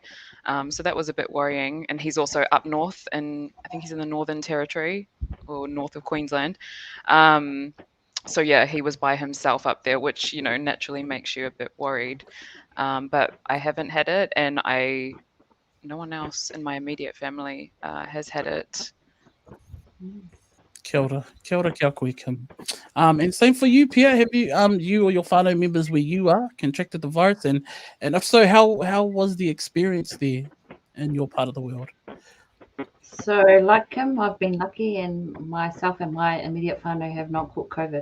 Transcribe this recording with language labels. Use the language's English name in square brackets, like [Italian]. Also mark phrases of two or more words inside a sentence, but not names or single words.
[English] So that was a bit worrying. And he's also up north, and I think he's in the Northern Territory or north of Queensland. So yeah, he was by himself up there, which naturally makes you a bit worried. But I haven't had it, and no one else in my immediate family has had it. [Māori] Kia ora kia koe, Kim. [English] And same for you, Pia. Have you or your whānau members where you are contracted the virus, and if so, how was the experience there in your part of the world? So, like Kim, I've been lucky, and myself and my immediate whānau have not caught COVID.